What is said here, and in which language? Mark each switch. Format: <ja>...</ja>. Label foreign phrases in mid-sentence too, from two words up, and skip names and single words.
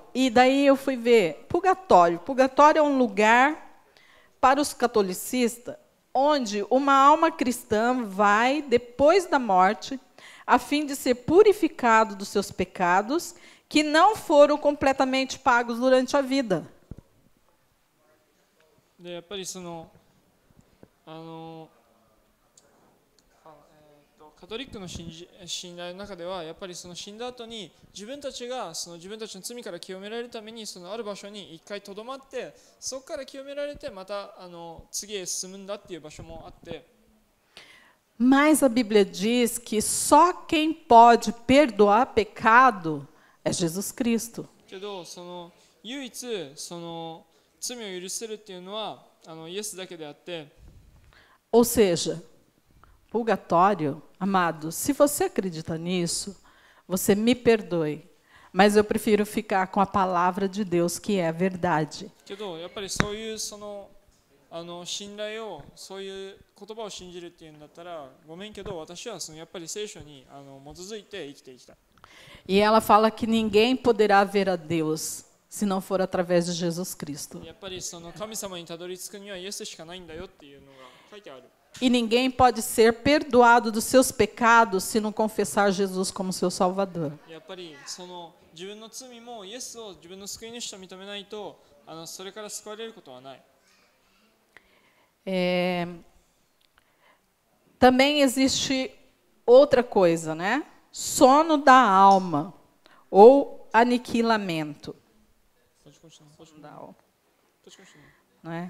<pt>E daí eu fui ver purgatório. Purgatório é um lugar para os catolicistas onde uma alma cristã vai depois da morte a fim de ser purificado dos seus pecados que não foram completamente pagos durante a vida.</pt> <ja>で、やっぱりそのカトリックの信頼の中ではやっぱりその死んだ後に自分たちがその自分たちの罪から清められるためにそのある場所に一回とどまってそこから清められてまた次へ進むんだっていう場所もあって。</ja> <pt>Mas a Bíblia diz que só quem pode perdoar pecado é Jesus Cristo.</pt> <ja>けどその唯一その罪を許せるっていうのはイエスだけであって。</ja> <pt>Ou seja, purgatório, amado, se você acredita nisso, você me perdoe, mas eu prefiro ficar com a palavra de Deus, que é a verdade.</pt> <ja>けどやっぱりそういうその信頼をそういう言葉を信じるっていうんだったらごめんけど私はそのやっぱり聖書に基づいて生きていきたい。</ja> <pt>E ela fala que ninguém poderá ver a Deus se não for através de Jesus Cristo.</pt> <ja>やっぱりその神様にたどり着くにはイエスしかないんだよっていうのが書いてある。</ja> <pt>E ninguém pode ser perdoado dos seus pecados se não confessar Jesus como seu Salvador.</pt> <ja>やっぱりその自分の罪もイエスを自分の救い主と認めないとそれから救われることはない。</ja> <pt>Também existe outra coisa, né? Sono da alma ou aniquilamento. Da alma, não é?</pt>